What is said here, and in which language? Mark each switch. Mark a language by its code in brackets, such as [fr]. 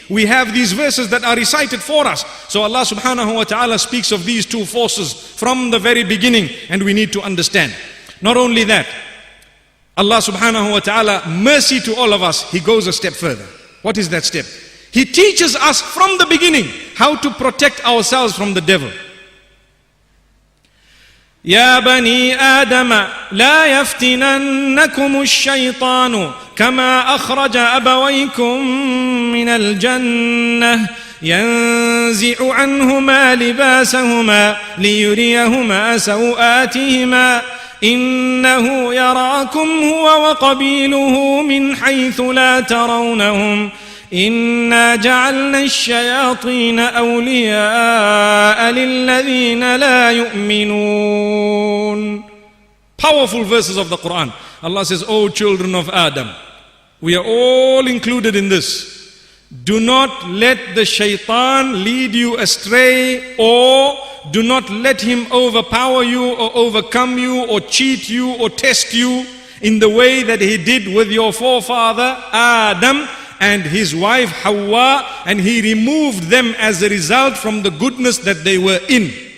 [en] We have these verses that are recited for us. So Allah subhanahu wa ta'ala speaks of these two forces from the very beginning, and we need to understand. Not only that, Allah subhanahu wa ta'ala, mercy to all of us, He goes a step further. What is that step? He teaches us from the beginning how to protect ourselves from the devil. [ar] يا بني آدم لا يفتننكم الشيطان كما أخرج أبويكم من الجنة ينزع عنهما لباسهما ليريهما سوآتهما إنه يراكم هو وقبيله من حيث لا ترونهم إنا جعلنا الشياطين أولياء للذين لا يؤمنون. [en] Powerful verses of the Quran. Allah says, O children of Adam, we are all included in this. Do not let the shaitan lead you astray, or do not let him overpower you or overcome you or cheat you or test you in the way that he did with your forefather Adam and his wife Hawa, and he removed them as a result from the goodness that they were in.